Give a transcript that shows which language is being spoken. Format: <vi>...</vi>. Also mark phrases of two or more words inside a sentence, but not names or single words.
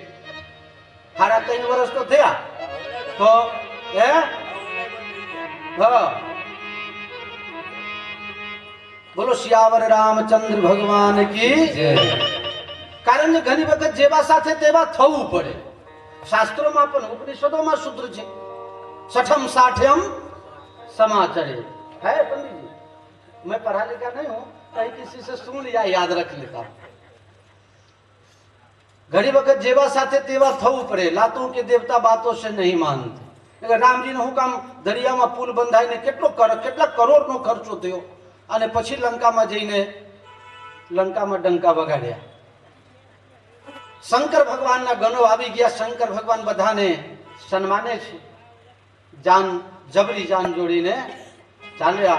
<gu>3.5 વર્ષ તો થયા તો હે. હા, બોલો સિયાવર રામચંદ્ર</gu> <hi>भगवान की जय.</hi> <gu>કારણ કે ઘણી વખત જેવા સાથે તેવા થવું પડે. શાસ્ત્રોમાં પણ ઉપનિષદોમાં સૂત્ર છે,</gu> <sa>छठम साठ्यम समाचरे</sa> <hi>है पंडित जी. मैं पढ़ा लिखा नहीं हूं, कहीं किसी से सुन लिया याद रख लेता हूं.</hi> <gu>ઘડી વક્ત જેવા સાથે તેવા थવું પડે.</gu> <hi>लातों के देवता बातों से नहीं मानते.</hi> <gu>રામજી નું હુકમ દરિયામાં પુલ બંધાઈને કેટલા કરોડનો ખર્ચો થયો અને પછી લંકામાં જઈને લંકામાં ડંકા વગાડ્યા. શંકર ભગવાનના ગણો આવી ગયા. શંકર ભગવાન બધાને સન્માને છે. જાન જબરી જાન જોડીને ચાલ્યા.</gu>